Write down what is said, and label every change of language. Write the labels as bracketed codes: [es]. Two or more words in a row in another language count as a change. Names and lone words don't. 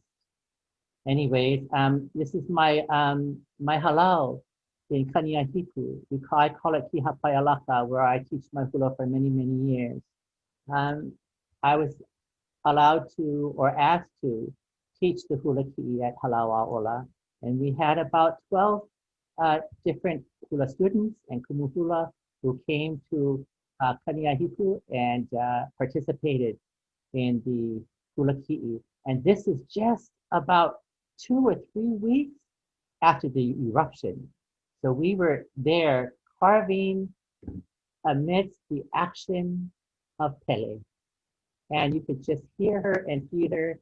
[en] Anyways, this is my my halau in Kaniahiku. I call it Kihapaialaka, where I teach my hula for many, many years. I was allowed to or asked to teach the [haw] hula kiʻi [en] at halau aola, and we had about 12 different hula students and [haw] kumu hula [en] who came to Kaniahiku and participated in the [haw] hula kiʻi. [en] And this is just about 2 or 3 weeks after the eruption. So we were there carving amidst the action of Pele. And you could just hear her and feel her.